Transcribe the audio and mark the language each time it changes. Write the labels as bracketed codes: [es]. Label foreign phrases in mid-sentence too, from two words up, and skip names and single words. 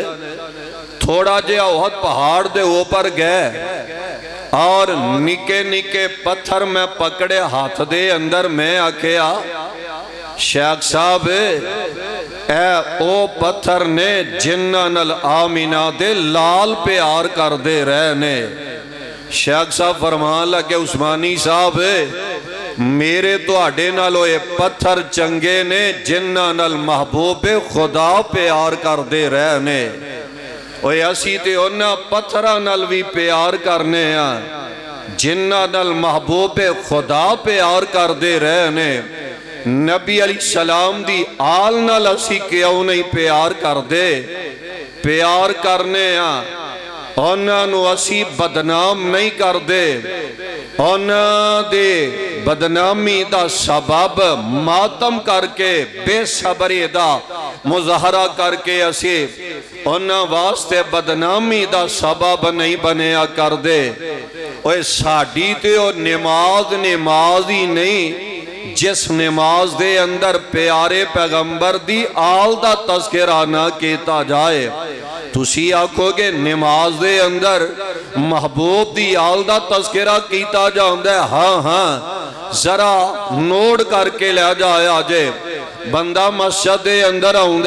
[pa] تھوڑا جے احد پہاڑ دے اوپر گئے اور نکے نکے پتھر میں پکڑے ہاتھ دے اندر میں آکھیا شیخ صاحب اے او پتھر نے جنہ نل آمینہ دے لال پیار کر دے رہنے۔ شیخ صاحب فرمان لگے عثمانی صاحب میرے تواڈے نالوں اے پتھر چنگے نے جنہاں نال محبوب خدا پیار کردے رہنے اوے اسی تے انہاں پتھراں نال وی پیار کرنے ہاں جنہاں نال محبوب خدا پیار کردے رہنے نبی علیہ السلام دی آل نال اسی کیوں نہیں پیار کردے پیار کرنے ہاں انہاں نو اسی بدنام نہیں کردے انہاں دے بدنامی دا سبب ماتم کر کے بے صبری دا مظاہرہ کر کے اسی انہاں واسطے بدنامی دا سبب نہیں بنیا کردے اوہ ساڑی تے او نماز ہی نہیں جس نماز دے اندر پیارے پیغمبر دی آل دا تذکرہ نہ کیتا جائے تسی آکھو گے نماز دے اندر محبوب دی آل دا تذکرہ کیتا جاندہ ہے ہاں ذرا نوٹ کر کے لے جائے آجے بندہ مسجد دے اندر آندہ